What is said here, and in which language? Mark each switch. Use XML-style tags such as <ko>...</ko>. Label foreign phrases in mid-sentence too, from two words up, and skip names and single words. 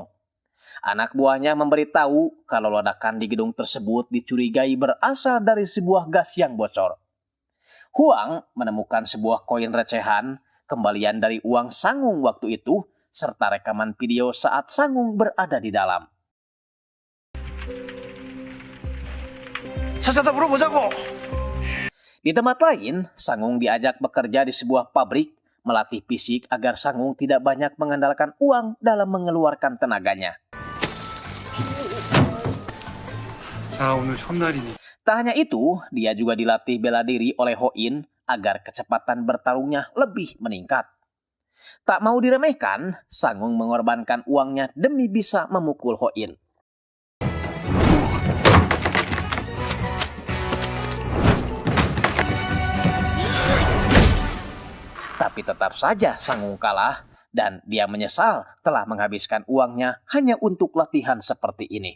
<id>Anak buahnya memberitahu kalau ledakan di gedung tersebut dicurigai berasal dari sebuah gas yang bocor. Huang menemukan sebuah koin recehan, kembalian dari uang Sangung waktu itu, serta rekaman video saat Sangung berada di dalam.</id> <ko>찾아다 물어보자고!</ko> <id>Di tempat lain, Sangung diajak bekerja di sebuah pabrik, melatih fisik agar Sangung tidak banyak mengandalkan uang dalam mengeluarkan tenaganya.</id> <ko>자, 오늘 첫날이니.</ko> <id>Tak hanya itu, dia juga dilatih bela diri oleh Ho-in agar kecepatan bertarungnya lebih meningkat. Tak mau diremehkan, Sangung mengorbankan uangnya demi bisa memukul Ho-in. Tapi tetap saja Sangung kalah dan dia menyesal telah menghabiskan uangnya hanya untuk latihan seperti ini.</id>